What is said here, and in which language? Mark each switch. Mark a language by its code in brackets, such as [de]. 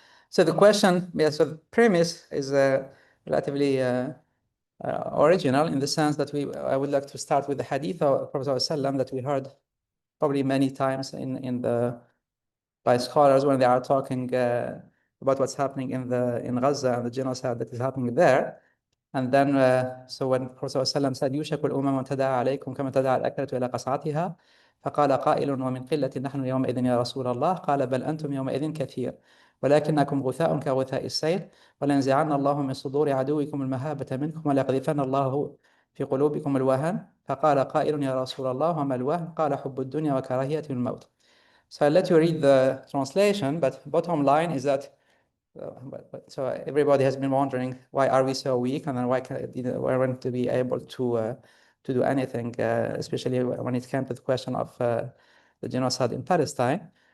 [en] So the question, so the premise is relatively original in the sense that I would like to start with the hadith of Prophet ﷺ that we heard probably many times by scholars when they are talking about what's happening in Gaza and the genocide that is happening there. And then, so when Prophet ﷺ said, [ar] يوشك الأمم تداعى عليكم كما تداعى الأكلة إلى قصعتها فقال قائل ومن قلة نحن يومئذ يا رسول الله قال بل أنتم يومئذ كثير ولكنكم غثاء كغثاء السيل ولينزعن الله من صدور عدوكم المهابة منكم وليقذفن الله في قلوبكم الوهن فقال قائل يا رسول الله وما الوهن قال حب الدنيا وكراهية الموت. [en] So I'll let you read the translation, but bottom line is that so everybody has been wondering why are we so weak, and then why weren't to be able to do anything, especially when it came to the question of the genocide in Palestine.